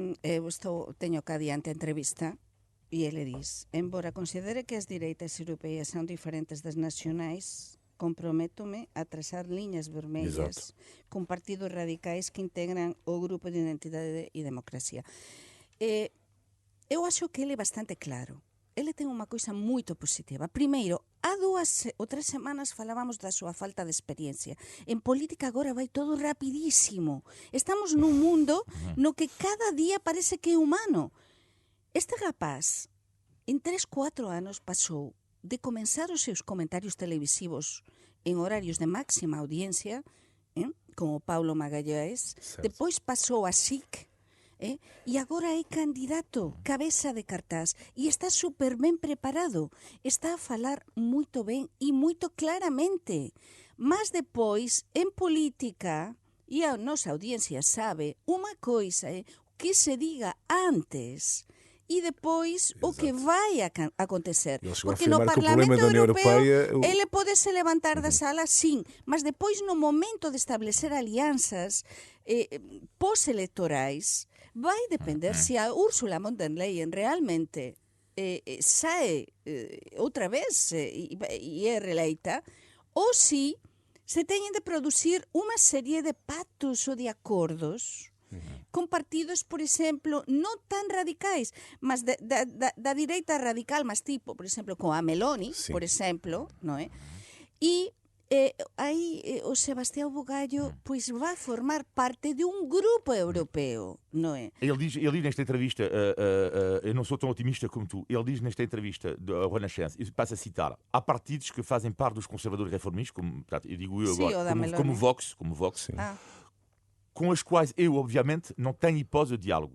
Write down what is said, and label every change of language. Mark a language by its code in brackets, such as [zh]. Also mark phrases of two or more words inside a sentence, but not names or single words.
[gl] teño cá adiante [pt] a entrevista e ele diz: embora considere que as direitas europeias são diferentes das nacionais, comprometo-me a traçar linhas vermelhas com partidos radicais que integram o grupo de Identidade e Democracia. Eu acho que ele é bastante claro. [gl] Ele ten unha coisa moito positiva. Primeiro, há 2 ou 3 semanas falábamos da súa falta de experiencia. En política agora vai todo rapidísimo. Estamos nun mundo no que cada día parece que é humano. Este rapaz, en 3-4 anos, pasou de comenzar os seus comentarios televisivos en horarios de máxima audiencia, como Paulo Magalhães, depois pasou a SIC, e agora é candidato, cabeza de cartaz, e está super ben preparado, está a falar moito ben e moito claramente. Mas depois, en política, e a nosa audiencia sabe, unha coisa é que se diga antes e depois o que vai acontecer. Porque no Parlamento Europeo ele pode se levantar da sala, sim, mas depois no momento de establecer [pt] alianças pós-eleitorais vai depender se a Ursula von der Leyen realmente sai outra vez e é reeleita, [gl] ou se teñen de producir unha serie de pactos ou de acordos con partidos, por exemplo, non tan radicais, mas da direita radical, mas tipo, por exemplo, con a Meloni, por exemplo, non é? [pt] E aí o Sebastião Bugallo pois vai formar parte de um grupo europeu, não é? Ele diz nesta entrevista, eu não sou tão otimista como tu, ele diz nesta entrevista da Renascença, e passa a citar, há partidos que fazem parte dos conservadores reformistas, como eu digo eu agora, como Vox, com os quais eu, obviamente, não tenho hipótese de diálogo.